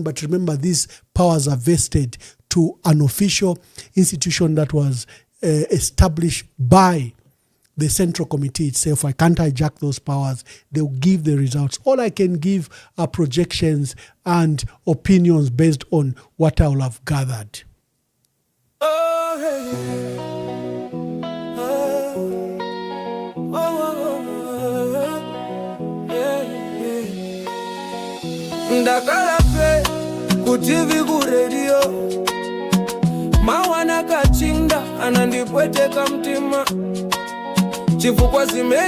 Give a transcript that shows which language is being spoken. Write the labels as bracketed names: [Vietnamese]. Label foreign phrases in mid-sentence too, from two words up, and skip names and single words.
[English] But remember, these powers are vested to an official institution that was established by the Central Committee itself. I can't hijack those powers. They'll give the results. All I can give are projections and opinions based on what I will have gathered. [Nyanja] Ndakala pe kutivi ku radio mawana kachinda anandipweteka mtima chifukwa zimene